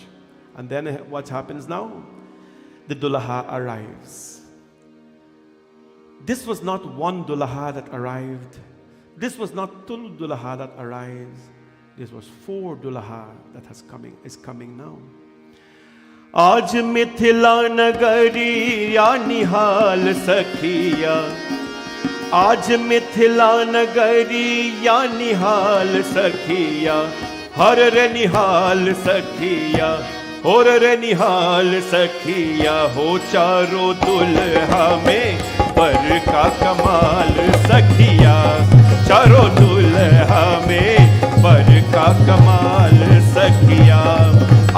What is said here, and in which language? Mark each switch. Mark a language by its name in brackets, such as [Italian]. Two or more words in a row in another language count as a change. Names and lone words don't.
[English] And then what happens now? The Dulaha arrives. This was not one Dulaha that arrived. This was not two Dulaha that arrives. This was 4 Dulaha that is coming now. [Maithili] आज मिथिला नगरी या निहाल सखिया, आज मिथिला नगरी या निहाल सखिया, हर रे निहाल सखिया, और रे निहाल सखिया, हो चारों दुल्हा में बर का कमाल सखिया, चारों दुल्हा में बर का कमाल सखिया.